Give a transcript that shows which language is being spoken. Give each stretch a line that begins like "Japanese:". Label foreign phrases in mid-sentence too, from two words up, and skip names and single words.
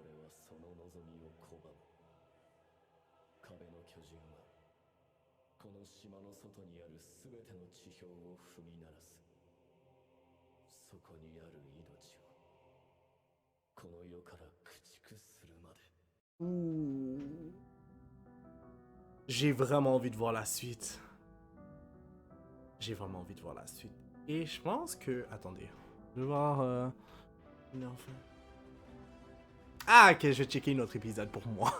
Japanese: 俺はその望みを拒む。壁の巨人はこの島の外にある全ての地表を踏み鳴らす。そこにある命をこの世から駆逐するまで。 Ouh.
French: J'ai vraiment envie de voir la suite. J'ai vraiment envie de voir la suite. Et je pense que... Attendez. Je vais voir... Enfin... Ah, ok, je vais checker un autre épisode pour moi.